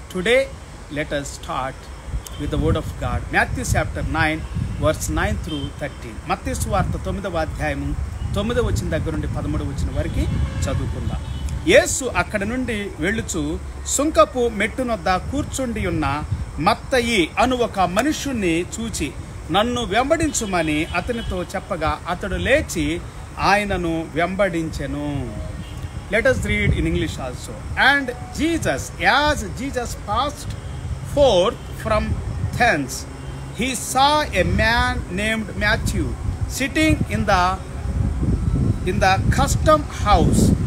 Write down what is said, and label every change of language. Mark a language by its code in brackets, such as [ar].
[en] Today let us start with the word of God. Matthew chapter 9 verse 9 through 13. [te] మత్తయి సువార్త 9వ అధ్యాయము 9వ వచనం దగ్గర నుండి 13వ వచనం వరకు చదువుకుందాం. యేసు అక్కడ నుండి వెళ్ళుచు సుంకపు మెట్టునొద్ద కూర్చుండి ఉన్న మత్తయి అను ఒక మనుష్యుణ్ణి చూచి నన్ను వెంబడించుమని అతనితో చెప్పగా అతడు లేచి ఆయనను వెంబడించెను. [en] Let us read in English also. And Jesus, as Jesus passed forth from thence, he saw a man named Matthew sitting in the custom house.